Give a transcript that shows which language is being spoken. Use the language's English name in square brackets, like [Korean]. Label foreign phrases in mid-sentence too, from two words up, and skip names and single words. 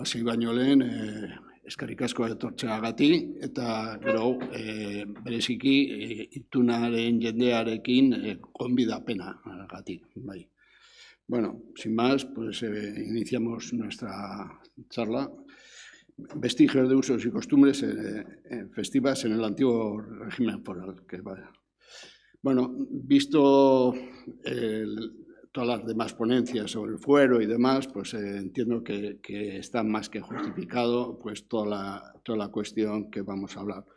[Basque] Hasi baino lehen, eskerrik asko etortzeagatik eta gero bereziki itunaren jendearekin gonbidapenagatik, bai. [Spanish] Bueno, sin más, pues iniciamos nuestra charla. Vestigios de usos y costumbres festivas en el antiguo régimen foral. Bueno, visto todas las demás ponencias sobre el fuero y demás, pues entiendo que está más que justificado pues toda la cuestión que vamos a hablar.